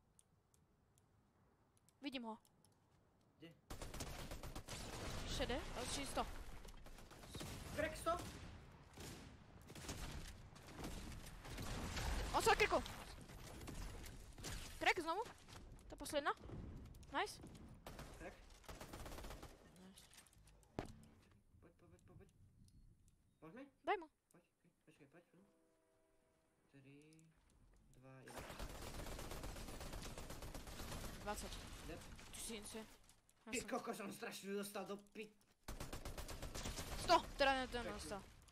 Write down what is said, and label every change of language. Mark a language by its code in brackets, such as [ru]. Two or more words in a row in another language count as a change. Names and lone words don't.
[sk] Vidím ho. Kde? Šedé, čisto. Crack 100? On sa krkol. Crack znovu. Tá posledná. Nice. Crack. Nice. Poď. Môžeme? Daj mu. Poď, počkaj, poď. 3, 2, 1. 20. Dead. Ty si insane. Ty koko, som strašne dostal do pit. 100! Teda ten dostal.